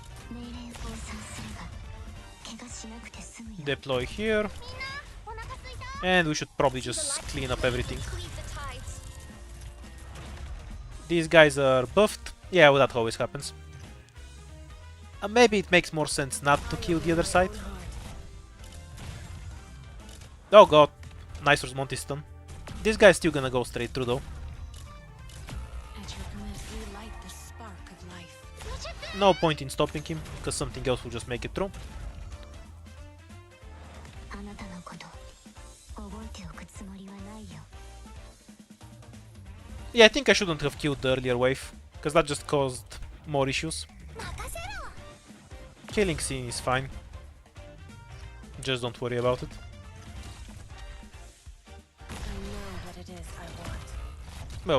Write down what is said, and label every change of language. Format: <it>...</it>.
<ja>命令を賛するが怪我しなくて済むよ。</ja> <en>Deploy here.</en> <ja>うお腹すいた</ja> <en>And we should probably just clean up everything. Cleave the tides. These guys are buffed. Yeah, well, that always happens. Maybe it makes more sense not to kill the other side. Oh god. Nice Rosmonti stun. This guy's still gonna go straight through though. At your command, we light the spark of life. No point in stopping him, because something else will just make it through.</en> <ja>あなたのこと覚えておくつもりはないよ。</ja> <en>Yeah, I think I shouldn't have killed the earlier wave, because that just caused more issues.</en> <ja>任せろ</ja> <en>Killing scene is fine. Just don't worry about it. I know what it is I want.</en>